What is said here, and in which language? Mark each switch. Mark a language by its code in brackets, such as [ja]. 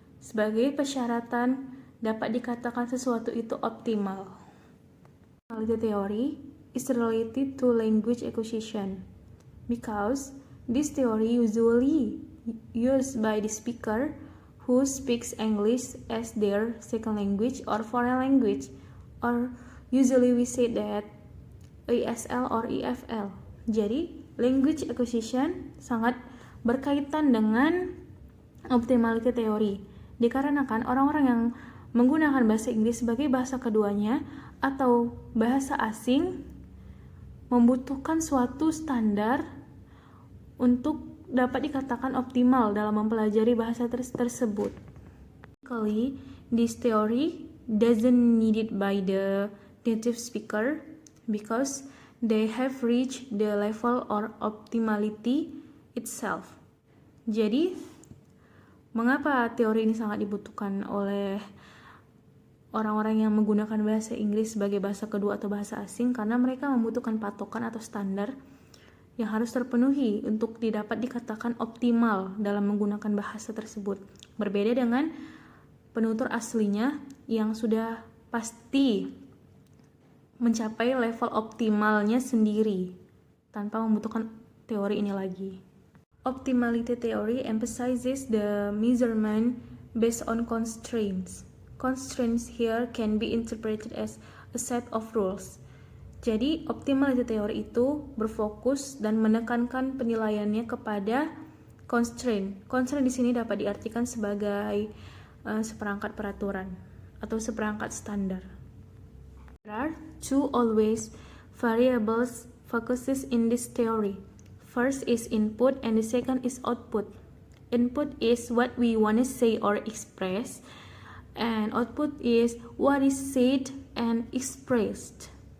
[id] Sebagai persyaratan dapat dikatakan sesuatu itu optimal. [en] Optimality theory is related to language acquisition because this theory usually used by the speaker who speaks English as their second language or foreign language, or usually we say that ESL or EFL. [id] Jadi, language acquisition sangat berkaitan dengan optimality theory, dikarenakan orang-orang yang menggunakan bahasa Inggris sebagai bahasa keduanya atau bahasa asing membutuhkan suatu standar untuk dapat dikatakan optimal dalam mempelajari bahasa tersebut. [en] Basically, this theory doesn't needed by the native speaker because they have reached the level or optimality itself. [id] Jadi, mengapa teori ini sangat dibutuhkan oleh orang-orang yang menggunakan bahasa Inggris sebagai bahasa kedua atau bahasa asing? Karena mereka membutuhkan patokan atau standar yang harus terpenuhi untuk dapat dikatakan optimal dalam menggunakan bahasa tersebut. Berbeda dengan penutur aslinya yang sudah pasti mencapai level optimalnya sendiri tanpa membutuhkan teori ini lagi. [en] Optimality theory emphasizes the measurement based on constraints. Constraints here can be interpreted as a set of rules. [id] Jadi, optimality theory itu berfokus dan menekankan penilaiannya kepada constraint. Constraint di sini dapat diartikan sebagai seperangkat peraturan atau seperangkat standar. [en] There are two always variables focuses in this theory. First is input and the second is output. Input is what we want to say or express, and output is what is said and expressed.